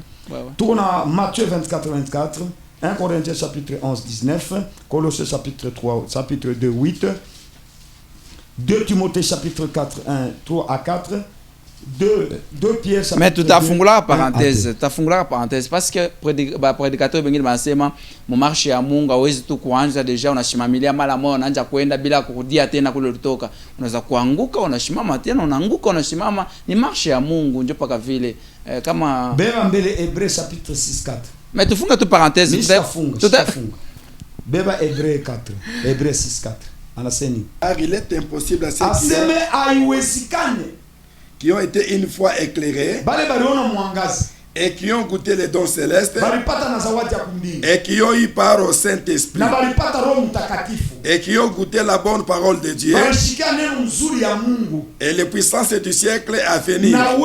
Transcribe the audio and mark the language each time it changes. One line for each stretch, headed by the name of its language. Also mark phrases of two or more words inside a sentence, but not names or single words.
French: Tout qu'on a Matthieu 24, 24. 1 Corinthiens chapitre 11, 19. Colossiens chapitre 3, chapitre 2, 8. 2 Timothée chapitre 4, 1, 3 à 4. 2 Pierre chapitre 2. Mais tu as fondé la parenthèse. Tu as fondé la parenthèse parce que prédicateur
Swahili: bengi basema mu marché ya Mungu hawezi tu kuanza deja unashimamilia mara moja unaanza kwenda bila kurudia tena kule ulitoka. Unaweza kuanguka unasimama tena unaanguka unasimama, ni marché ya Mungu ndio paka vile kama Beba mbele Hébreux chapitre 6, 4. Mais tu funga tu parenthèse. Tu funga. Beba Hébreux 4. Hébreux 6, 4. Anaseni.
French: Il est impossible à ceux qui ont été une fois éclairés et qui ont goûté les dons célestes et qui ont eu part au Saint-Esprit et qui ont goûté la bonne parole de Dieu et les puissances du siècle à venir.